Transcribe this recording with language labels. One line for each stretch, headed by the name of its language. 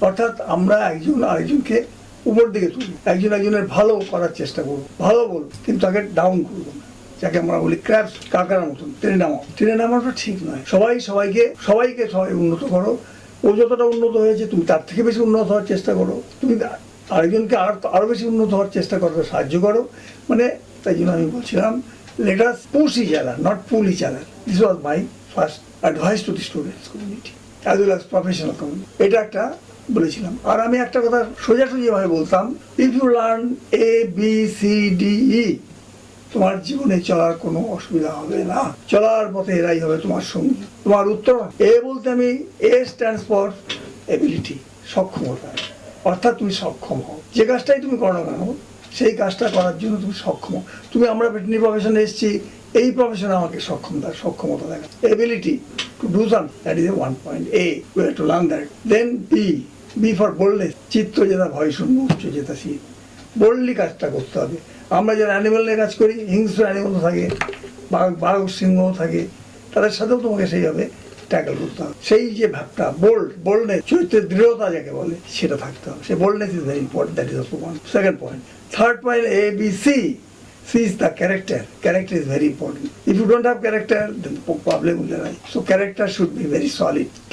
Bangla: অর্থাৎ আমরা একজন আরেকজনকে উপর দিকে তুলি, একজন একজনের ভালো করার চেষ্টা করবো, ভালো বলবো, কিন্তু তাকে ডাউন করবো না। যাকে আমরা বলি ক্র্যাবস, কাকার মতন টেনে নামাটা ঠিক নয়। সবাইকে উন্নত করো। ও যতটা উন্নত হয়েছে তুমি তার থেকে বেশি উন্নত হওয়ার চেষ্টা করো। তুমি আরেকজনকে আরো বেশি উন্নত হওয়ার চেষ্টা করতে সাহায্য করো। মানে তাই জন্য আমি বলছিলাম,
English: let us push each other, not pull each other. This was my first advice to the students community as well as professional community.
Bangla: এটা একটা বলেছিলাম। আর আমি একটা কথা সোজাসুজি ভাবে বলতাম,
English: if you learn A, B, C, D, E,
Bangla: তোমার জীবনে চলার কোনো অসুবিধা হবে না। চলার পথে এরাই হবে তোমার সঙ্গী। তোমার উত্তর এ বলতে আমি, এ স্ট্যান্ডস ফর এবিলিটি, সক্ষমতা। অর্থাৎ তুমি সক্ষম হও, যে কাজটাই তুমি করো না কেন সেই কাজটা করার জন্য তুমি সক্ষম। আমরা ভেটেরিনারি প্রফেশনে এসেছি, এই প্রফেশনে আমাকে সক্ষমতা দেখা,
English: Ability to do something, that is a 1 point. A, we have to learn that. Then B for boldness,
Bangla: চিত্ত যেটা ভয় শূন্য, উচ্চ যেটা শীত, বোল্ডলি কাজটা করতে হবে। আমরা যারা অ্যানিমেল নিয়ে কাজ করি, হিংস্র অ্যানিমেল থাকে, বাঘ সিংহ থাকে, তাদের সাথেও তোমাকে সেইভাবে ট্যাকল করতে হবে। সেই যে ভাবটা বোল্ডনেস, চরিত্রের দৃঢ়তা যাকে বলে, সেটা থাকতে হবে।
English: সেই boldness is very important, that is also one.
Bangla: Second point.
English: Third point, A, B, C. C is the character. Character is very important. If you don't have character, then the problem will arise. So character should be very solid.